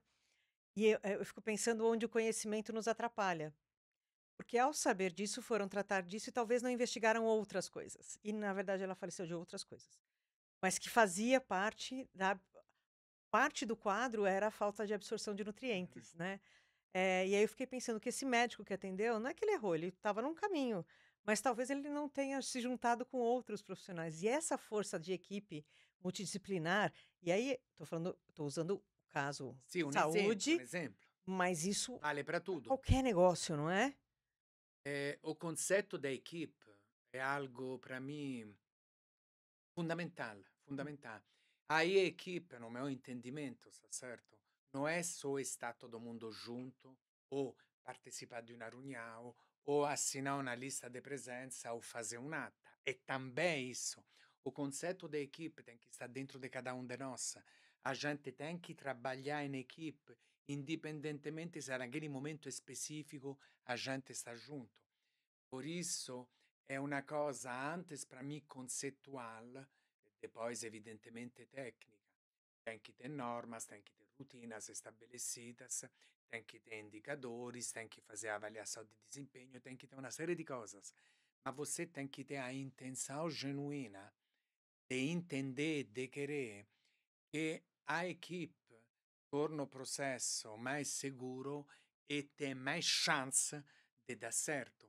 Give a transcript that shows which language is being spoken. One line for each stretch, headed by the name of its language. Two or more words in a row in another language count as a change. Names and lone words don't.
Portuguese: E eu fico pensando onde o conhecimento nos atrapalha, porque ao saber disso foram tratar disso e talvez não investigaram outras coisas, e na verdade ela faleceu de outras coisas, mas que fazia parte do quadro era a falta de absorção de nutrientes, né. E aí eu fiquei pensando que esse médico que atendeu, não é que ele errou, ele estava num caminho, mas talvez ele não tenha se juntado com outros profissionais. E essa força de equipe multidisciplinar, e aí tô usando o caso
Italian: Sì, un
Portuguese: saúde,
Italian: esempio,
Portuguese: mas isso vale para para tudo. qualquer negócio, não é? O concetto da equipe è algo para mim fundamental, fundamental. Aí a equipe, no meu entendimento, tá certo? Não é só estar todo mundo junto, ou participar de uma reunião, ou assinar uma lista de presença, ou fazer un'atta. É também isso. O concetto da equipe tem que estar dentro de cada um de nós. A gente tem que trabalhar em equipe, indipendentemente se naquele momento específico a gente está junto. Por isso
Italian: è una cosa
Portuguese: antes para mim conceitual e depois evidentemente técnica. Tem que ter normas, tem que ter rotinas estabelecidas, tem que ter indicadores, tem que fazer avaliação de desempenho, tem que ter uma série de coisas. Mas você tem que ter a intenção genuína de entender, de querer que a equipe torna o processo mais seguro e tem mais chance de dar certo.